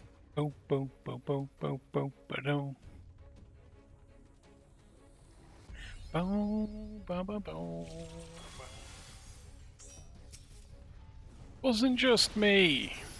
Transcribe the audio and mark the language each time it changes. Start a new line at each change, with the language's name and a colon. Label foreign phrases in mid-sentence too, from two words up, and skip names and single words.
English: Boom, boom, boom, boom, boom, boom, ba-dum. Boom, ba, ba, boom. Wasn't just me.